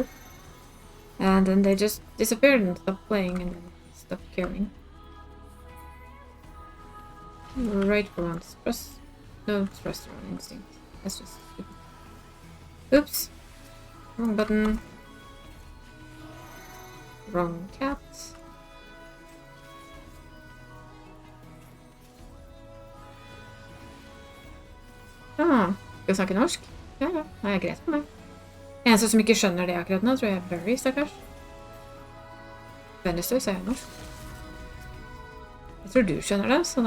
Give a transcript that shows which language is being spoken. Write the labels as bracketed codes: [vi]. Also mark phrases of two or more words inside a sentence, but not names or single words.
[en] And then they just disappeared and stopped playing and then stopped caring. Right for once. No, trust your own instinct. That's just stupid. Oops. Wrong button. Wrong cat. [no] Ah, skal vi snakke norsk? Ja, ja. Det er greit for meg. Eneste som ikke skjønner det akkurat nå, tror jeg er Burry, stakkars. Vennligstøy, så er jeg norsk. Jeg tror du skjønner det, så da...